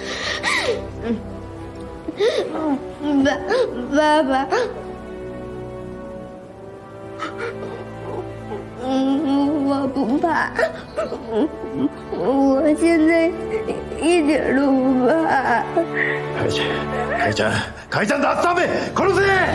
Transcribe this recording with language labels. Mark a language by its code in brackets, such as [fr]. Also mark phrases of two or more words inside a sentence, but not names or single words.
[zh] 爸爸， 怕，我现在一点都不怕。 [ja] 海ちゃんだ、ダメ、殺せ！